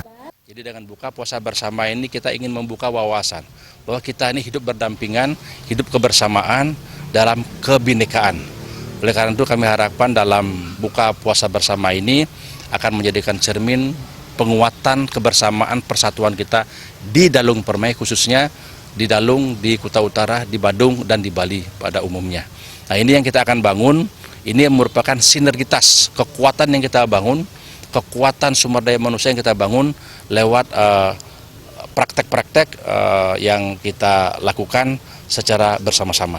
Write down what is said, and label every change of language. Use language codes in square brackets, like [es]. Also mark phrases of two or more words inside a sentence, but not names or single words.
[id] Jadi dengan buka puasa bersama ini kita ingin membuka wawasan bahwa kita ini hidup berdampingan, hidup kebersamaan dalam kebinekaan. Oleh karena itu kami harapkan dalam buka puasa bersama ini akan menjadikan cermin penguatan kebersamaan persatuan kita di Dalung Permai, khususnya di Dalung, di Kuta Utara, di Badung, dan di Bali pada umumnya. Nah, ini yang kita akan bangun, ini merupakan sinergitas kekuatan yang kita bangun, kekuatan sumber daya manusia yang kita bangun lewat praktek-praktek yang kita lakukan secara bersama-sama.